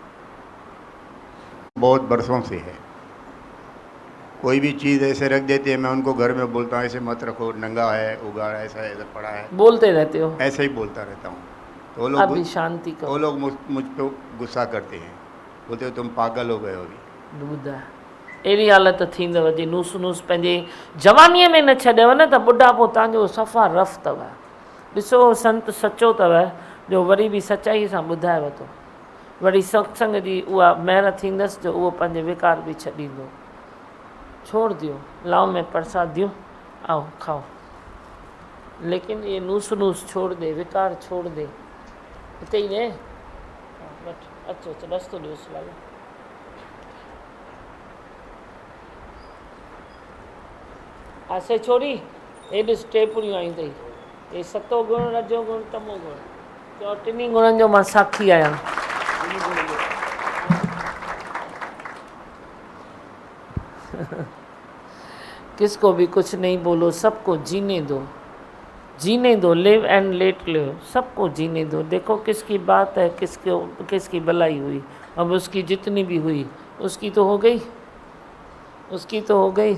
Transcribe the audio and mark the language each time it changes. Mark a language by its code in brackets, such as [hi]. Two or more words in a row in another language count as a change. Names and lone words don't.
[hi] बहुत बरसों से है। कोई भी चीज़ ऐसे रख देते हैं, मैं उनको घर में बोलता हूँ ऐसे मत रखो, नंगा है, उगाड़ा, ऐसा ऐसा पड़ा है, बोलते रहते हो? ऐसे ही बोलता रहता हूँ। तो वो अभी लोग शांति वो करो। लोग मुझ पे गुस्सा करते हैं, बोलते हो तुम पागल हो गए हो अभी। [sd] ॿुधाए, अहिड़ी हालत थींदव जी नूस नूस पंहिंजे जवानीअ में न छॾियव न त ॿुढापो तव्हांजो सफ़ा रफ़ अथव। ॾिसो संत सचो अथव जो वरी बि सचाईअ सां ॿुधाएव थो, वरी सत्संग जी उहा महिर थींदसि जो उहो पंहिंजे विकार बि छॾींदो। [hi] छोड़ दियो, लाओ मैं प्रसाद दियो, आओ खाओ। लेकिन ये नूस नूस छोड़ दे, विकार छोड़ दे। [sd] हिते ई ने वठ, अचो अचो, रस्तो ॾियोसि लालो। आसे छोड़ी, हे ॾिस टे पुड़ियूं आयूं अथई, हे सतो गुण, रजो गुण, तमो गुण, चओ टिनी गुणनि जो मां साखी आहियां। [hi] किसको भी कुछ नहीं बोलो, सबको जीने दो, जीने दो, [en] live and let live, [hi] सबको जीने दो। देखो किसकी बात है, किसकी भलाई हुई, अब उसकी जितनी भी हुई उसकी तो हो गई, उसकी तो हो गई।